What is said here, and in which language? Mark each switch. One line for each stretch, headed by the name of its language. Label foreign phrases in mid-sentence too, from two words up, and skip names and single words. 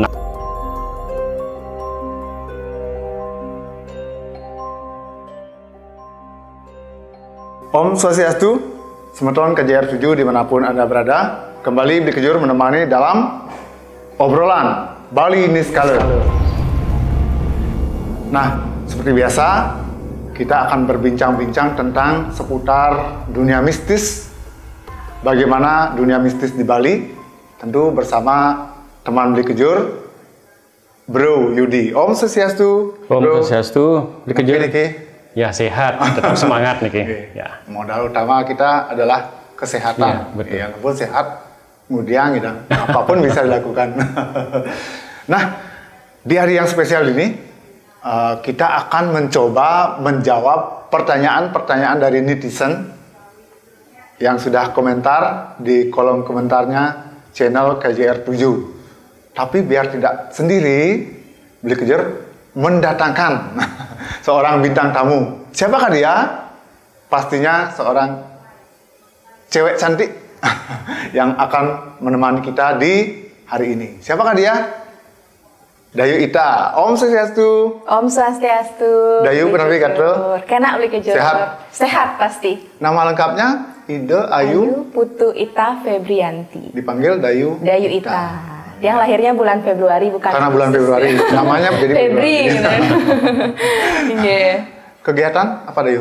Sanskrit: Om Swastiastu,
Indonesian: Semeton KJR 7 dimanapun Anda berada, kembali Bli Kejur menemani dalam obrolan Bali Niskala. Nah, seperti biasa, kita akan berbincang-bincang tentang seputar dunia mistis. Bagaimana dunia mistis di Bali, tentu bersama teman Bli Kejur, Bro Yudi.
Sanskrit: Om Swastiastu. Om Swastiastu, Bli Kejur.
Indonesian: Ya, sehat, tetap semangat nih. Ya. Modal utama kita adalah kesehatan. Ya, yang pun sehat, kemudian gitu, apapun bisa dilakukan. Nah, di hari yang spesial ini, kita akan mencoba menjawab pertanyaan-pertanyaan dari netizen yang sudah komentar di kolom komentarnya channel KJR 7. Tapi biar tidak sendiri, Bli Kejur mendatangkan seorang bintang tamu. Siapakah dia? Pastinya seorang cewek cantik yang akan menemani kita di hari ini. Siapakah dia?
Sanskrit: Dayu Ita. Om Swastiastu. Om Swastiastu.
Indonesian: Dayu benar kata? Kena Bli Kejur. Sehat? Sehat pasti. Nama lengkapnya Ida Ayu Putu Ita Febrianti. Dipanggil Dayu Ita. Yang lahirnya bulan Februari, bukan? Karena bulan Februari, namanya jadi Febri. Kegiatan apa Dayu?